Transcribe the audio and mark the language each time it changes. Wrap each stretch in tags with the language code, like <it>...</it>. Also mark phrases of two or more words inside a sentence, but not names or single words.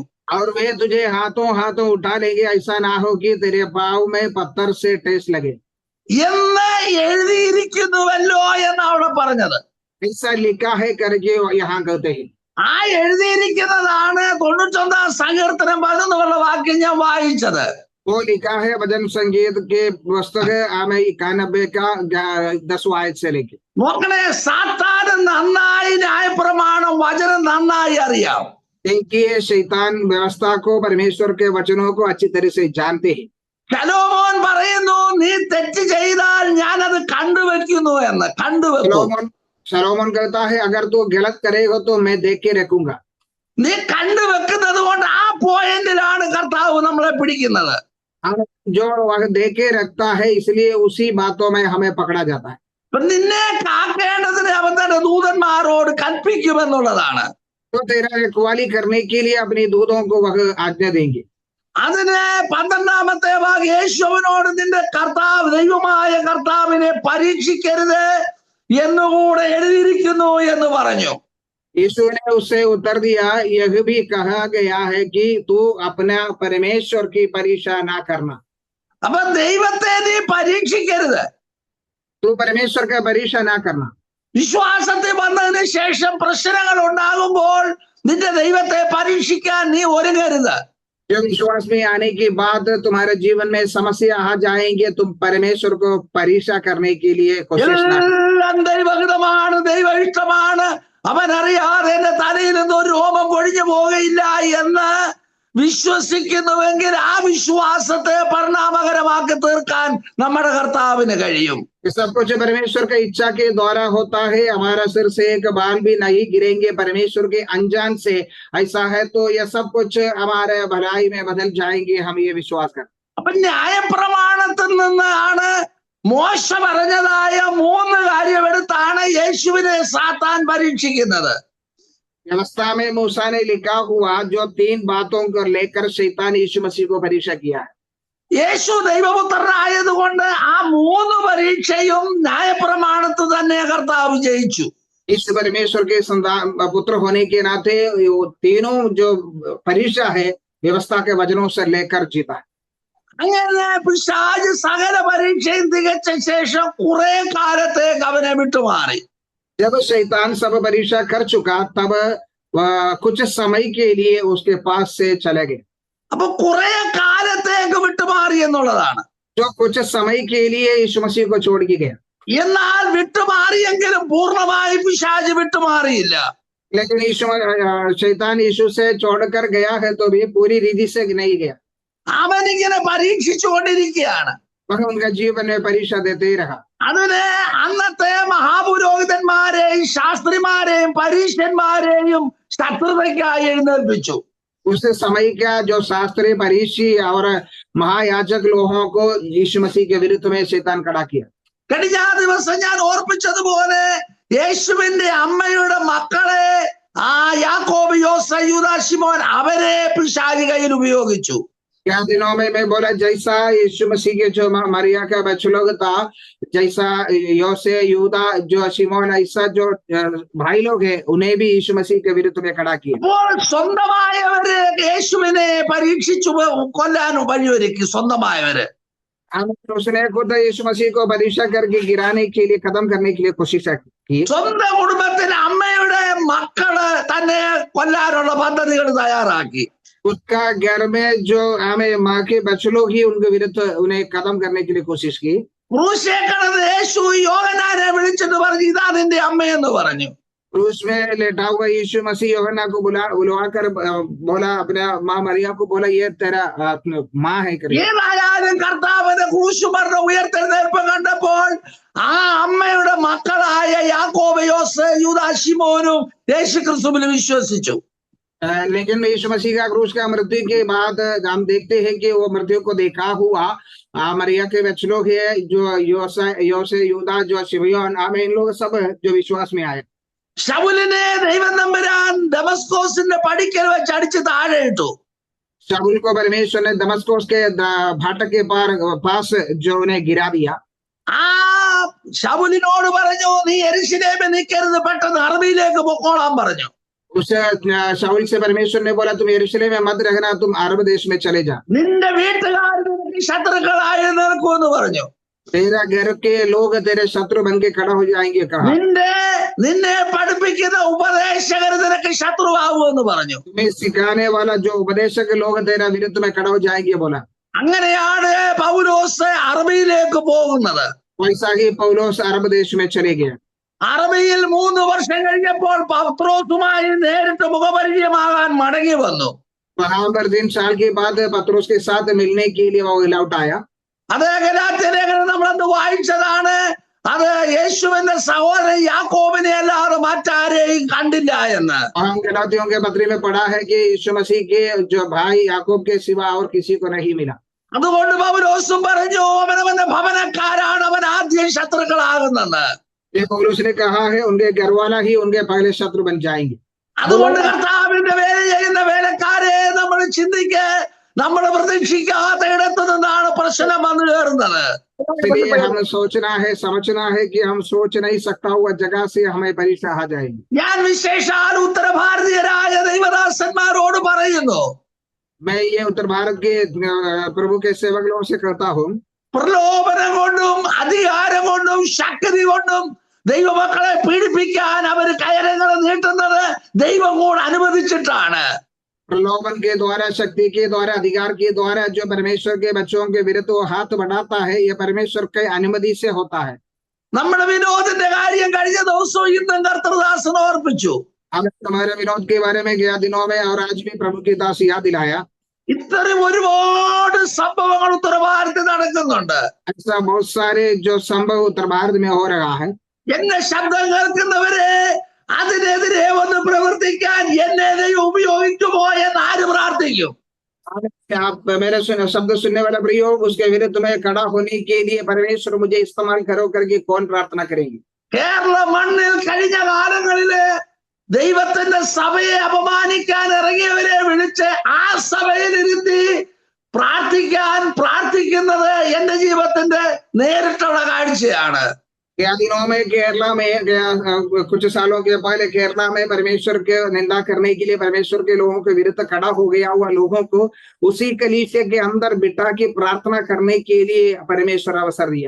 <hi>और वे तुझे हाथों हाथों उठा लेंगे, ऐसा ना हो कि तेरे पाँव में पत्थर से ठेस लगे.</hi> <ml>എന്ന് എഴുതിയിരിക്കുന്നുവല്ലോ എന്ന് അവിടെ പറഞ്ഞത്.</ml> <hi>ऐसा लिखा है करके यहाँ कहते हैं.</hi> <ml>ആ എഴുതിയിരിക്കുന്നതാണ് 91 സങ്കീർത്തനം 11 വാക്യം ഞാൻ വായിച്ചത്.</ml> <hi>वो लिखा है भजन संगीत के पुस्तक 91 का 10 आयत से लेके.</hi> <ml>നോക്കണേ, സാത്താന് നന്നായി ന്യായപ്രമാണം വചനം നന്നായി അറിയാം.</ml> <hi>देखिए शैतान व्यवस्था को, परमेश्वर के वचनों को अच्छी तरह से जानते हैं.</hi> <ml>ശലോമോൻ പറയുന്നു, നീ തെറ്റ് ചെയ്താൽ ഞാൻ അത് കണ്ടുവെക്കുന്നു എന്ന്. കണ്ടുവെക്കും.</ml> <hi>शलोमोन कहता है अगर तू गलत करेगा तो मैं देख के रखूंगा.</hi> <ml>നീ കണ്ടുവെക്കുന്നത് കൊണ്ട് ആ പോയിന്റിലാണ് കർത്താവ് നമ്മളെ പിടിക്കുന്നത്.</ml> <hi>जो वह देख के रखता है इसलिए उसी बातों में हमें पकड़ा जाता है.</hi> <ml>നിന്നെ കാക്കേണ്ടതിന് അവൻ തന്നെ ദൂതന്മാരോട് കൽപ്പിക്കുമെന്നുള്ളതാണ്.</ml> <hi>तो तेरा रखवाली करने के लिए अपनी दूतों को वह आज्ञा देंगे.</hi> <ml>അതിന് 12-ാമത്തെ ഭാഗം, യേശുവിനോട് നിന്റെ കർത്താവ് ദൈവമായ കർത്താവിനെ പരീക്ഷിക്കരുത് എന്നുകൂടെ എഴുതിയിരിക്കുന്നു എന്ന് പറഞ്ഞു.</ml> <hi>यीशु ने उससे उत्तर दिया, यह भी कहा गया है कि तू अपना परमेश्वर की परीक्षा ना करना.</hi> <ml>അപ്പൊ ദൈവത്തെ നീ പരീക്ഷിക്കരുത്.</ml> <hi>तू परमेश्वर का परीक्षा ना करना.</hi> <ml>വിശ്വാസത്തിൽ വന്നതിന് ശേഷം പ്രശ്നങ്ങൾ ഉണ്ടാകുമ്പോൾ നിന്റെ ദൈവത്തെ പരീക്ഷിക്കാൻ നീ ഒരുങ്ങരുത്.</ml> <hi>जब विश्वास में आने के बाद तुम्हारे जीवन में समस्या आ जाएंगे, तुम परमेश्वर को परीक्षा करने के लिए कोशिश ना.</hi> <ml>എല്ലാം ദൈവഹിതമാണ്, ദൈവ ഇഷ്ടമാണ്, അവൻ അറിയാതെ എന്റെ തലയിൽ നിന്ന് ഒരു രോമം പൊഴിഞ്ഞു പോകയില്ല എന്ന് വിശ്വസിക്കുന്നുവെങ്കിൽ ആ വിശ്വാസത്തെ പരിണാമകരമാക്കി തീർക്കാൻ നമ്മുടെ കർത്താവിന് കഴിയും.</ml> <hi>सब कुछ परमेश्वर की इच्छा के द्वारा होता है. हमारा सिर से एक बाल भी नहीं गिरेंगे परमेश्वर के अनजान से. ऐसा है तो यह सब कुछ हमारे भलाई में बदल जाएंगे, हम ये विश्वास करते.</hi> <ml>അപ്പൊ ന്യായപ്രമാണത്തിൽ നിന്നാണ് മോശ പറഞ്ഞതായ 3 കാര്യമെടുത്താണ് യേശുവിനെ സാത്താൻ പരീക്ഷിക്കുന്നത്.</ml> <hi>व्यवस्था में मूसा ने लिखा हुआ जो 3 बातों को लेकर शैतान यीशु मसीह को परीक्षा किया है.</hi> <ml>യേശു ദൈവപുത്രനായതുകൊണ്ട് ആ 3 പരീക്ഷയും ന്യായപ്രമാണത്തിൽ തന്നെ കർത്താവ് ജയിച്ചു.</ml> <hi>इस परमेश्वर के पुत्र होने के नाते वो तीनों जो परीक्षा है व्यवस्था के वचनों से लेकर जीता है.</hi> <ml>അങ്ങനെ പിശാച് സകല പരീക്ഷയും തികച്ച ശേഷം കുറെ കാലത്തേക്ക് അവനെ വിട്ടുമാറി.</ml> <hi>जब शैतान सब परीक्षा कर चुका तब वह कुछ समय के लिए उसके पास से चले गए.</hi> <ml>അപ്പൊ കുറെ കാലത്തേക്ക് വിട്ടുമാറി എന്നുള്ളതാണ്.</ml> <hi>जो कुछ समय के लिए यीशु मसीह को छोड़ के गया.</hi> <ml>എന്നാൽ വിട്ടുമാറിയെങ്കിലും പൂർണ്ണമായി പിശാച് വിട്ടുമാറിയില്ല.</ml> <hi>लेकिन शैतान यीशु से छोड़कर गया है तो भी पूरी रीति से नहीं गया.</hi> <ml>അവനിങ്ങനെ പരീക്ഷിച്ചുകൊണ്ടിരിക്കുകയാണ്.</ml> <hi>वह उनका जीवन में परीक्षा देते ही रहा.</hi> <ml>അതിന് അന്നത്തെ മഹാപുരോഹിതന്മാരെയും ശാസ്ത്രിമാരെയും പരീക്ഷന്മാരെയും ശത്രുതയ്ക്കായി എഴുന്നേൽപ്പിച്ചു.</ml> <hi>उस समय का जो शास्त्री फरीसी और महायाजक लोगों को यीशु मसीह के विरुद्ध में शैतान खड़ा किया।</hi> <ml>കഴിഞ്ഞ ദിവസം ഞാൻ ഓർപ്പിച്ചതുപോലെ യേശുവിന്റെ അമ്മയുടെ മക്കളെ ആ യാക്കോബ് യോസ യൂദാ ശിമോൻ അവരെ പിശാചി കയ്യിൽ ഉപയോഗിച്ചു.</ml> <hi>क्या दिनों में मैं बोला जैसा यीशु मसीह के जो मरिया का बच्चा लोग था, जैसा योसे यूदा जो शिमोन ऐसा जो भाई लोग हैं उन्हें भी यीशु मसीह के विरुद्ध में खड़ा किया।</hi> <ml>അപ്പോൾ സ്വന്തമായവര് യേശുവിനെ പരീക്ഷിച്ചു കൊല്ലാൻ വഴിയൊരുക്കി. സ്വന്തമായവര്</ml> <hi>उसने खुद यीशु मसीह को परीक्षा करके गिराने के लिए, खत्म करने के लिए कोशिश की।</hi> <ml>സ്വന്തം കുടുംബത്തിലെ അമ്മയുടെ മക്കള് തന്നെ കൊല്ലാനുള്ള പദ്ധതികൾ തയ്യാറാക്കി.</ml> <hi>उसका घर में जो हमें माँ के बच्चे लोग ही उनके विरुद्ध उन्हें खत्म करने के लिए कोशिश की।</hi> <ml>ക്രൂശിൽ കിടന്ന് യേശു യോഹന്നാനെ വിളിച്ചിട്ട് പറഞ്ഞു, ഇതാ നിന്റെ അമ്മയെന്ന് പറഞ്ഞു.</ml> <hi>क्रूस में लेटा हुआ यीशु मसीह यूहन्ना को बुलाकर बोला, अपने माँ मरिया को बोला, ये तेरा माँ है करके।</hi> <ml>ഏതായാലും കർത്താവിന്റെ ക്രൂശുമരണ ഉയർത്തെഴുന്നേൽപ്പ് കണ്ടപ്പോൾ ആ അമ്മയുടെ മക്കളായ യാക്കോബ് യോസ് യൂദാ ശിമോനും യേശു ക്രിസ്തുവിൽ വിശ്വസിച്ചു.</ml> <hi>लेकिन यीशु मसीह का क्रूस का मृत्यु के बाद हम देखते हैं कि वो मृत्यु को देखा हुआ मरिया के बच्चे लोग है, जो योसे यूदा जो शिमोन, हमें इन लोग सब जो विश्वास में आए।</hi> <ml>ശൗലിനെ ദൈവം തമ്പുരാൻ ദമസ്കോസിന്റെ പടിക്കൽ വെച്ച് അടിച്ച് താഴെ ഇട്ടു.</ml> <hi>शाऊल को परमेश्वर ने दमस्कोस के फाटक के पास जो उन्हें गिरा दिया।</hi> <ml>ആ ശൗലിനോട് പറഞ്ഞു, നീ യെരൂശലേമിൽ നിൽക്കരുത്, പെട്ടെന്ന് അറബിയിലേക്ക് പൊക്കോളാൻ പറഞ്ഞു.</ml> <hi>उस शाऊल से परमेश्वर ने बोला, तुम यरूशलेम में मत रहना, तुम अरब देश में चले जा।</hi> <ml>നിന്റെ വീട്ടുകാർ നിനക്ക് ശത്രുക്കളായി നിൽക്കുമെന്ന് പറഞ്ഞു.</ml> <hi>तेरा घर के लोग तेरे शत्रु बन के खड़ा हो जाएंगे कहा।</hi> <ml>നിന്നെ പഠിപ്പിക്കുന്ന ഉപദേശകർ നിനക്ക് ശത്രുവാകുമെന്ന് പറഞ്ഞു.</ml> <hi>तुम्हें सिखाने वाला जो उपदेशक लोग तेरा विरुद्ध में खड़ा हो जाएंगे बोला।</hi> <ml>അങ്ങനെയാണ് പൗലോസ് അറബിയിലേക്ക് പോകുന്നത്.</ml> <hi>वैसा ही पौलोस अरब देश में चले गए।</hi> <ml>അറബിയിൽ 3 വർഷം കഴിഞ്ഞപ്പോൾ പത്രോസുമായി നേരിട്ട് മുഖപരിചയമാകാൻ മടങ്ങി വന്നു.</ml> <hi>वहां पर 3 साल के बाद पत्रोस के साथ मिलने के लिए वो लौट आया।</hi> <ml>അത് ഗലാത്യ ലേഖനം നമ്മളന്ന് വായിച്ചതാണ്. അത് യേശുവിന്റെ സഹോദരൻ യാക്കോബിനെ അല്ലാതെ മറ്റാരെയും കണ്ടില്ല എന്ന്.</ml> <hi>हम गलातियों के पत्री में पढ़ा है कि यीशु मसीह के जो भाई याकूब के सिवा और किसी को नहीं मिला।</hi> <ml>അതുകൊണ്ട് പൗലോസും പറഞ്ഞു, അവനവന്റെ ഭവനക്കാരാണ് അവൻ ആദ്യം ശത്രുക്കളാകുന്നത്.</ml> <hi>ये पौलुस ने कहा है, उनके घर वाला ही उनके पहले शत्रु बन जाएंगे।</hi> <ml>അതുകൊണ്ട് കർത്താവിന്റെ വേല ചെയ്യുന്ന വേലക്കാരെ നമ്മൾ ചിന്തിക്ക്, നമ്മൾ പ്രതീക്ഷിക്കാത്ത ഇടത്തു നിന്നാണ് പ്രശ്നം വന്നു കയറുന്നത്.</ml> <hi>हम सोचना है, समझना है कि हम सोच नहीं सकता हुआ जगह से हमें परीक्षा आ जाएगी।</hi> <ml>ഞാൻ വിശേഷാൽ ഉത്തര ഭാരതീയരായ ദൈവദാസന്മാരോട് പറയുന്നു,</ml> <hi>मैं ये उत्तर भारत के प्रभु के सेवक लोगों से कहता हूँ,</hi> <ml>പ്രലോഭനം കൊണ്ടും അധികാരം കൊണ്ടും ശക്തി കൊണ്ടും ദൈവമക്കളെ പീഡിപ്പിക്കാൻ അവർ കയറങ്ങൾ നീട്ടുന്നത് ദൈവം കൂടെ അനുവദിച്ചിട്ടാണ്.</ml> <hi>प्रलोभन के द्वारा, शक्ति के द्वारा, अधिकार के द्वारा जो परमेश्वर के बच्चों के विरुद्ध वो हाथ बढ़ाता है, ये परमेश्वर के अनुमति से होता है।</hi> <ml>നമ്മുടെ വിനോദിന്റെ കാര്യം കഴിഞ്ഞ ദിവസവും ഇന്നും കർത്തൃദാസൻ ഓർപ്പിച്ചു.</ml> <hi>हमने तुम्हारे विनोद के बारे में गया दिनों में और आज भी प्रभु की दास याद दिलाया।</hi> <ml>ഇത്തരം ഒരുപാട് സംഭവങ്ങൾ ഉത്തര ഭാരതത്തിൽ നടക്കുന്നുണ്ട്.</ml> <hi>ऐसा बहुत सारे जो संभव उत्तर भारत में हो रहा है।</hi> <ml>എന്നെ ശബ്ദം കേൾക്കുന്നവരെ അതിനെതിരെ ഒന്ന് പ്രവർത്തിക്കാൻ എന്നെ ദൈവം ഉപയോഗിക്കുമോ എന്ന് ആര് പ്രാർത്ഥിക്കും?</ml> <hi>आप मेरे शब्द सुनने वाला प्रयोग, उसके विरुद्ध में खड़ा होने के लिए परमेश्वर मुझे इस्तेमाल करो करके कौन प्रार्थना करेंगे?</hi> <ml>കേരള മണ്ണിൽ കഴിഞ്ഞ കാലങ്ങളില് ദൈവത്തിന്റെ സഭയെ അപമാനിക്കാൻ ഇറങ്ങിയവരെ വിളിച്ച് ആ സഭയിൽ ഇരുത്തി പ്രാർത്ഥിക്കുന്നത് എന്റെ ജീവിതത്തിന്റെ നേരിട്ടുള്ള കാഴ്ചയാണ്.</ml> <hi>दिनों में केरला में कुछ सालों के पहले केरला में परमेश्वर के निंदा करने के लिए परमेश्वर के लोगों के विरुद्ध खड़ा हो गया हुआ लोगों को उसी कलीसिया के अंदर बिठा के प्रार्थना करने के लिए परमेश्वर अवसर दिया।</hi>